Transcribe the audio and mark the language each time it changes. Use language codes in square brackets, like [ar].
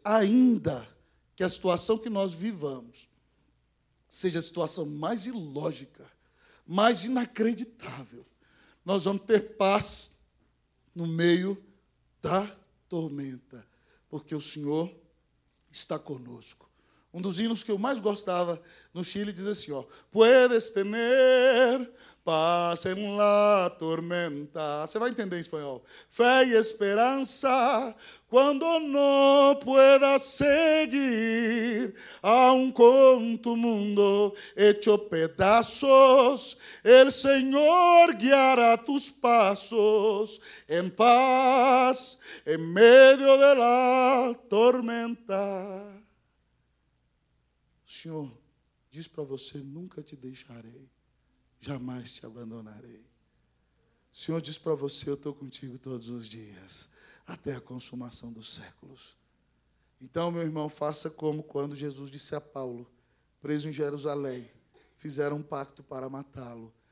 [pt] Ainda que a situação que nós vivamos seja a situação mais ilógica, mais inacreditável, nós vamos ter paz no meio da tormenta, porque o Senhor está conosco. Um dos hinos que eu mais gostava no Chile diz assim, ó, [es] puedes tener paz en la tormenta. [pt] Você vai entender em espanhol. Fé e esperança, [es] cuando no puedas seguir, aun con tu mundo hecho pedazos, el Señor guiará tus pasos en paz, en medio de la tormenta. [pt] O Senhor diz para você, nunca te deixarei, jamais te abandonarei. O Senhor diz para você, eu estou contigo todos os dias, até a consumação dos séculos. Então, meu irmão, faça como quando Jesus disse a Paulo, preso em Jerusalém, fizeram um pacto para matá-lo.